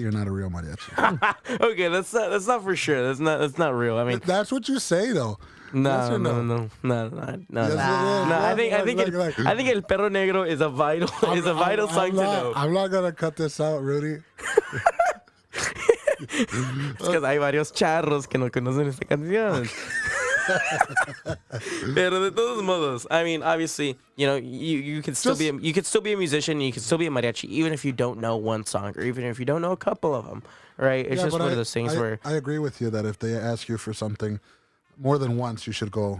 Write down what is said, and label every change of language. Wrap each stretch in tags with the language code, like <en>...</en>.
<en>You're not a real mariachi. Okay, that's not for sure. That's not real. I mean, That's what you say, though. no, yes or no, no? no. Yes, No, it is. I think El Perro Negro is a vital song to know. I'm not gonna cut this out, Rudy.</en> <es>Es que hay varios charros que no conocen esta canción. Pero de todos modos,</es> <en>I mean, obviously, you can still Just- you can still be a musician, you can still be a mariachi, even if you don't know one song, or even if you don't know a couple of them, right? It's Yeah, just but one of those things where, I agree with you that if they ask you for something more than once, you should go.</en>